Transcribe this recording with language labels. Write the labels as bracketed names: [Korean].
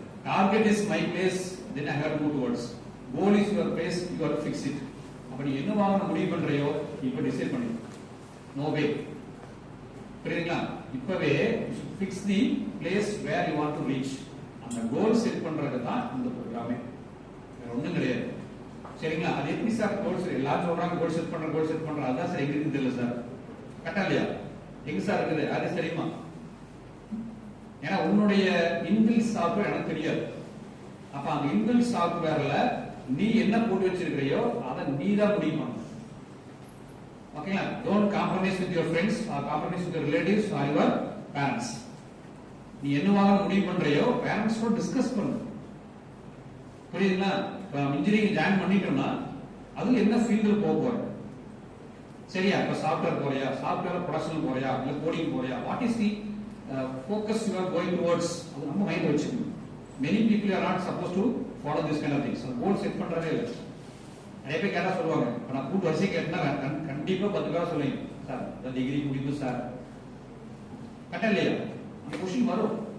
[English] Target is my place, then I have to go towards. Goal is your place, you have to fix it. [Tamil] அப்ப நீ என்ன வாங்க முடிவு பண்றியோ இப்ப decide பண்ணு. [English] No way. புரியுதுங்களா? [Tamil] இப்பவே [English] fix the place where you want to reach. [Tamil] அந்த கோல் செட் பண்றது தான் இந்த ப்ரோக்ராமே. வேற ஒண்ணும் கிடையாது. சரிங்களா? அது எப்படி சார் கோல் செட்? எல்லாரும் சொல்றாங்க கோல் செட் பண்ற அதான் சார் எங்க இருக்குன்னு தெரியல சார். கரெக்டா இல்லையா? எங்க சார் இருக்குது? அது தெரியுமா? ஏன்னா உன்னுடைய இன்பில் சாஃப்ட்வேர் எனக்கு தெரியாது. அப்ப அந்த இன்பில் சாஃப்ட்வேர்ல நீ என்ன போட்டு வச்சிருக்கிறையோ அதை நீ தான் முடிவு பண்ணணும். ஓகேங்களா? [English] Don't compromise with your friends or compromise with your relatives or your parents. [Tamil] நீ என்னவாக முடிவு பண்றியோ பேரண்ட்ஸோட டிஸ்கஸ் பண்ணு. புரியுதுங்களா? இன்ஜினியரிங் ஜாயின் பண்ணிட்டோம்னா அதுல என்ன ஃபீல்டுல போக போற? சரியா? இப்ப சாஃப்ட்வேர் போறியா, சாஃப்ட்வேர் ப்ரொடக்ஷன் போறியா, இல்ல கோடிங் போறியா, [English] What is the focus you are going towards? [Tamil] அது நம்ம மைண்ட் வச்சுக்கணும். [English] many people are not supposed to follow this kind of things. [Tamil] goal set பண்றதே இல்ல. நிறைய பேர் கேட்டா சொல்லுவாங்க, நான் கூட்டு வரிசை கேட்டா கண்டிப்பா 10 பேர் சொல்லுங்க சார் இந்த டிகிரி முடிப்பு சார். கரெக்டா இல்லையா? அந்த क्वेश्चन வரும்.